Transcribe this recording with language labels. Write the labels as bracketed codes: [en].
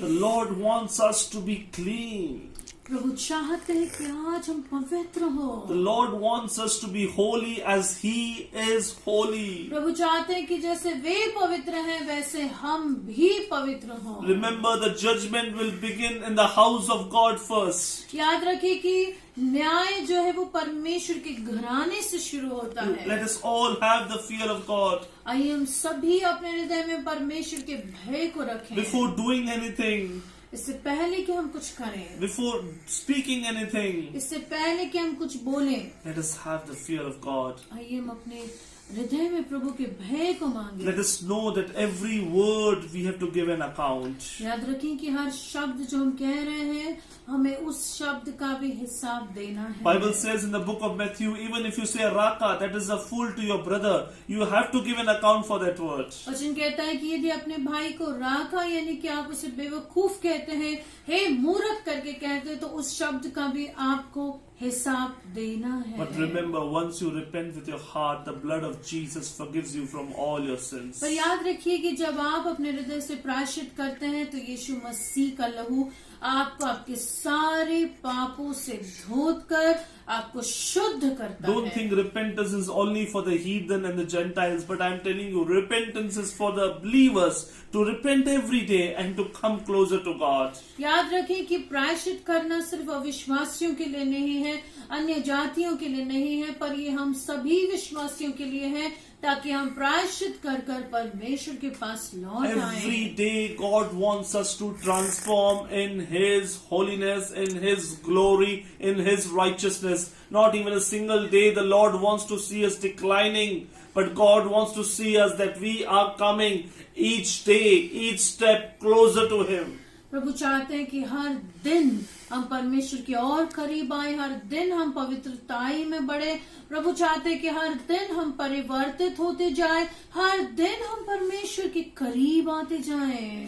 [en] The Lord wants us to be clean. [hi] प्रभु चाहते हैं कि आज हम पवित्र हो। [en] The Lord wants us to be holy as He is holy. [hi] प्रभु चाहते हैं कि जैसे वे पवित्र हैं वैसे हम भी पवित्र हों। [en] Remember, the judgment will begin in the house of God first. [hi] याद रखिए कि न्याय जो है वो परमेश्वर के घराने से शुरू होता है। [en] Let us all have the fear of God. [hi] आइए हम सभी अपने हृदय में परमेश्वर के भय को रखें। [en] Before doing anything, [hi] इससे पहले कि हम कुछ करें, [en] before speaking anything, [hi] इससे पहले कि हम कुछ बोलें, [en] let us have the fear of God. [hi] आइए हम अपने हृदय में प्रभु के भय को मांगे। [en] Let us know that every word we have to give an account. [hi] याद रखें कि हर शब्द जो हम कह रहे हैं हमें उस शब्द का भी हिसाब देना है। [en] Bible says in the book of Matthew, even if you say raka, that is a fool to your brother, you have to give an account for that word. [hi] वचन कहता है कि यदि अपने भाई को राखा यानी कि आप उसे बेवकूफ कहते हैं, हे मूर्ख करके कहते हैं, तो उस शब्द का भी आपको हिसाब देना है। [en] But remember, once you repent with your heart, the blood of Jesus forgives you from all your sins. [hi] पर याद रखिए कि जब आप अपने हृदय से प्रायश्चित करते हैं तो यीशु मसीह का लहू आपको आपके सारे पापों से धोकर आपको शुद्ध करता [en] Don't [hi] है। [en] think repentance is only for the heathen and the Gentiles, but I'm telling you, repentance is for the believers to repent every day and to come closer to God. [hi] याद रखें कि प्रायश्चित करना सिर्फ अविश्वासियों के लिए नहीं है, अन्य जातियों के लिए नहीं है, पर ये हम सभी विश्वासियों के लिए है, ताकि हम प्रायश्चित कर कर परमेश्वर के पास लौट [en] Every [hi] आए। [en] day God wants us to transform in His holiness, in His glory, in His righteousness. Not even a single day the Lord wants to see us declining, but God wants to see us that we are coming each day, each step closer to Him. [hi] प्रभु चाहते हैं कि हर दिन हम परमेश्वर के और करीब आए, हर दिन हम पवित्रताई में बढ़े। प्रभु चाहते हैं कि हर दिन हम परिवर्तित होते जाएं, हर दिन हम परमेश्वर के करीब आते जाएं।